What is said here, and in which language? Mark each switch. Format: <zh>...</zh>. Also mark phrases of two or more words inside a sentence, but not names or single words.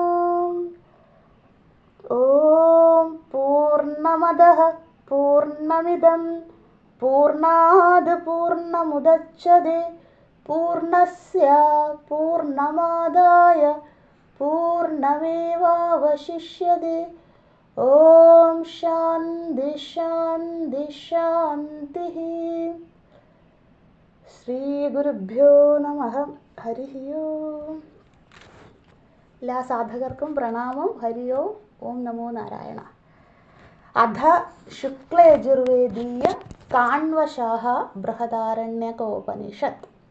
<sa>ॐ पूर्णमदः पूर्णमिदं पूर्णात् पूर्णमुदच्यते पूर्णस्य पूर्णमादाय पूर्णमेवावशिष्यते। ॐ शान्ति शान्ति शान्तिः। ശ്രീഗുരുഭ്യോ നമഃ.</sa> <ml>ഹരിഃ ഓം. എല്ലാ സാധകർക്കും പ്രണാമം. ഹരി ഓം.</ml> <sa>ഓം നമോ നാരായണ. അധ ശുക്ലയജുർവേദീയ കാണ്വശാഹ ബൃഹദാരണ്യകോപനിഷത്ത്.</sa>